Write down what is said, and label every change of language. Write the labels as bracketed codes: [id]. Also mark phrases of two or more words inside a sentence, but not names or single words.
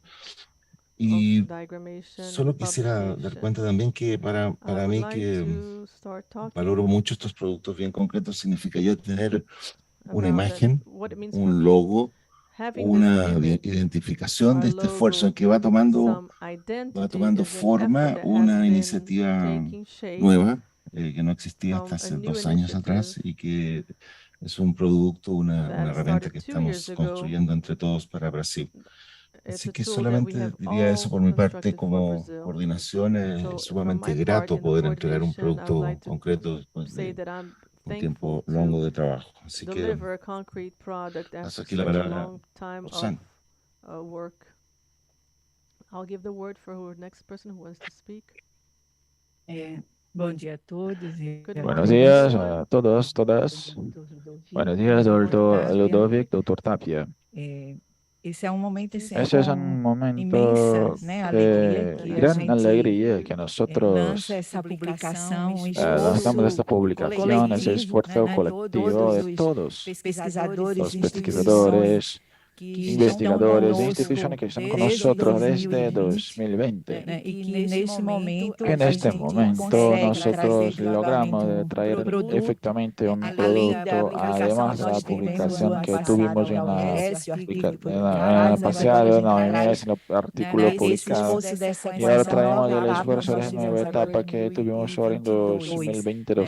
[es] Y solo quisiera dar cuenta también que para mí, que valoro mucho estos productos bien concretos, significa ya tener una imagen, un logo, una identificación de este esfuerzo que va tomando forma, una iniciativa nueva que no existía hasta hace 2 años atrás, y que es un producto, una herramienta que estamos construyendo entre todos para Brasil. Así que solamente diría eso por mi parte. Como coordinación, es sumamente grato poder entregar un producto concreto después de tiempo largo de trabajo. Así que paso aquí la palabra a Roxana. [en] I'll give the word for who next person who wants to speak. [pt] Bom dia a todos. [es] Buenos días a todos, todas. Buenos días, doctor Ludovic, doctor Tapia. [pt] Esse é um momento [es] Ese es un momento de gran alegría que nosotros [pt] essa publicação, [es] lanzamos esta publicación, ese esfuerzo colectivo de todos los pesquisadores, investigadores e instituciones que están con nosotros desde 2020. [pt] E que nesse momento, [es] Que en este momento nosotros logramos traer efectivamente un producto, además de la publicación que tuvimos en la pasada, en la OMS, en el artículo publicado. Y ahora traemos el esfuerzo de esa nueva etapa que tuvimos ahora en 2022.